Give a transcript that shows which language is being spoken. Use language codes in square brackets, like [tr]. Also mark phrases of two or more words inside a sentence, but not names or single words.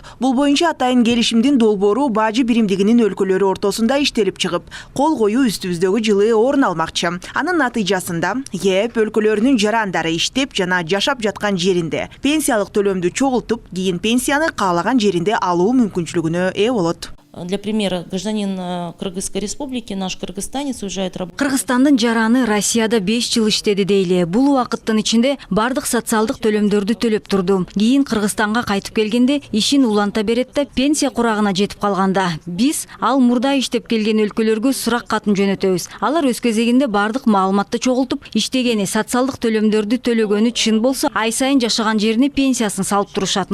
[ky] Бул боюнча атайын келишимдин долбоору бажы биримдигинин өлкөлөрү ортосунда иштелип чыгып, кол коюу үстүбүздөгү жылы орун алмакчы. Анын натыйжасында ЕАЭП өлкөлөрүнүн жарандары иштеп жана жашап жаткан жеринде пенсиялык төлөмдү чогултуп, кийин пенсияны каалаган жеринде алуу мүмкүнчүлүгүнө ээ болот. [ru] Для примера, гражданин Кыргызской республики, наш кыргызстанец уезжает работать. [ky] Кыргызстандын жараны Россияда 5 жыл иштеди дейли. Бул убакыттын ичинде бардык социалдык төлөмдөрдү төлөп турду. Кийин Кыргызстанга кайтып келгенде ишин уланта берет да пенсия курагына жетип калганда биз ал мурда иштеп келген өлкөлөргө сурак катын жөнөтөбүз. Алар өз кезегинде бардык маалыматты чогултуп, иштегени, социалдык төлөмдөрдү төлөгөнү чын болсо, ай сайын жашаган жерине пенсиясын салып турушат.